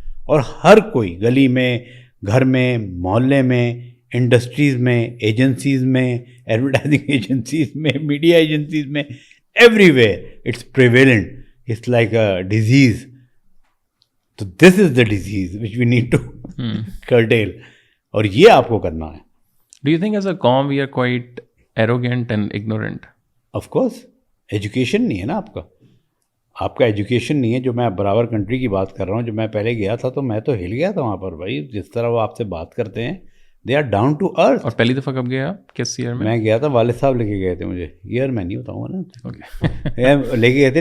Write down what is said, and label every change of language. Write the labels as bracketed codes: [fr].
[ur] اور ہر کوئی گلی میں, گھر میں, محلے میں, انڈسٹریز میں, ایجنسیز میں, ایڈورٹائزنگ ایجنسیز میں, میڈیا ایجنسیز میں, [en] Everywhere it's prevalent. It's like a disease. تو this is the disease which we need to curtail, [ur] اور یہ آپ کو کرنا ہے. [en] Do you think as a comm we are quite arrogant and ignorant? Of course. [ur] Education نہیں ہے نا آپ کا ایجوکیشن نہیں ہے. جو میں برابر کنٹری کی بات کر رہا ہوں, جو میں پہلے گیا تھا تو میں تو ہل گیا تھا وہاں پر بھائی. جس طرح وہ آپ سے بات کرتے ہیں, [en] They are down to earth. [ur] اور پہلی دفعہ کب گیا, کس ایئر میں گیا تھا, والد صاحب لے کے گئے تھے مجھے. ایئر میں نہیں بتاؤں گا نا, لے کے گئے تھے.